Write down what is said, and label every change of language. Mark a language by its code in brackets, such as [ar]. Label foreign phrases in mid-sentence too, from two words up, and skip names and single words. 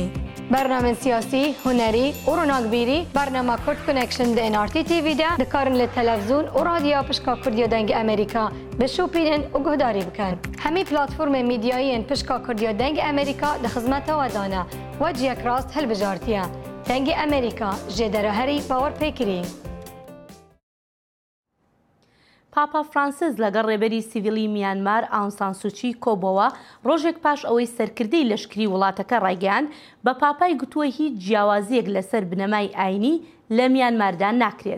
[ku] Bernamên siyasî, hunerî û ronakbîrî, bernama Kurd Connection di NRT TV de dikarin li televîzyon û radyoya pişka Kurdiya dengê Amerîka bişopînin û guhdarî bikin. Hemî platformên mîdyayî yên pişka Kurdiya dengê Amerîka di xizmeta we dane. We ciyek rast hilbijartiye. Dengê Amerîka jê derherî bawer pêkirî. [ckb] پاپا فرانسیس لەگەڵ ڕێبەری سیڤیلی میانمار ئاون سان سوچی کۆبەوە ڕۆژێک پاش ئەوەی سەرکردەی لەشکری وڵاتەکە ڕایگەیاند بە پاپای گوتووە هیچ جیاوازیەک لەسەر بنەمای ئاینی لە میانماردا ناکرێت.